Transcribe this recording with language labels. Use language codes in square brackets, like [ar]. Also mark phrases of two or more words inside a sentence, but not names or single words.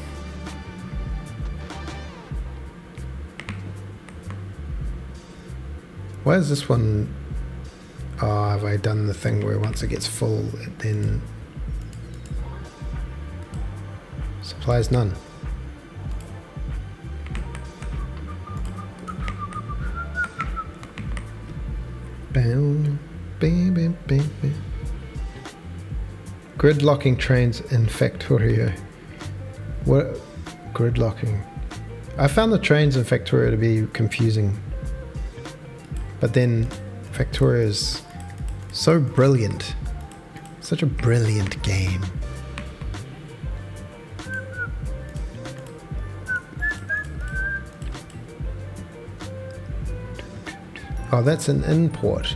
[en] Why is this one... Oh, have I done the thing where once it gets full, it then... Supplies none. Bam, bam, bam, bam, bam. Gridlocking trains in Factorio. What? Gridlocking. I found the trains in Factorio to be confusing. But then Factorio is so brilliant. Such a brilliant game. Oh, that's an import.